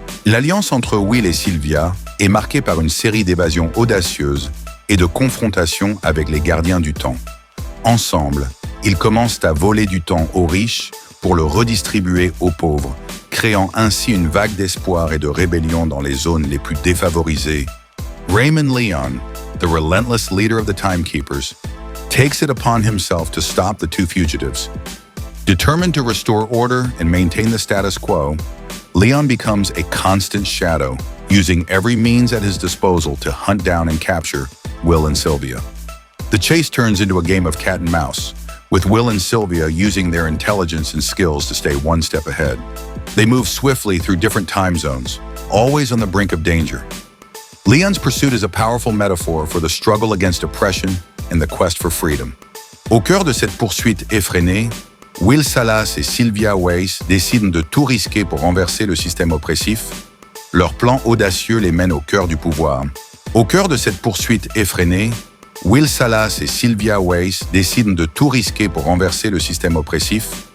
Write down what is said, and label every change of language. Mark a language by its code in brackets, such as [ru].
[fr] L'alliance entre Will et Sylvia est marquée par une série d'évasions audacieuses et de confrontations avec les gardiens du temps. Ensemble, ils commencent à voler du temps aux riches pour le redistribuer aux pauvres, créant ainsi une vague d'espoir et de rébellion dans les zones les plus défavorisées. [en] Raymond Leon, the relentless leader of the Timekeepers, takes it upon himself to stop the two fugitives. Determined to restore order and maintain the status quo, Leon becomes a constant shadow, using every means at his disposal to hunt down and capture Will and Sylvia. The chase turns into a game of cat and mouse, with Will and Sylvia using their intelligence and skills to stay one step ahead. They move swiftly through different time zones, always on the brink of danger. Leon's pursuit is a powerful metaphor for the struggle against oppression and the quest for freedom. [fr] Au cœur de cette poursuite effrénée, Will Salas et Sylvia Weiss décident de tout risquer pour renverser le système oppressif. Leur plan audacieux les mène au cœur du pouvoir. Au cœur de cette poursuite effrénée, Will Salas et Sylvia Weiss décident de tout risquer pour renverser le système oppressif.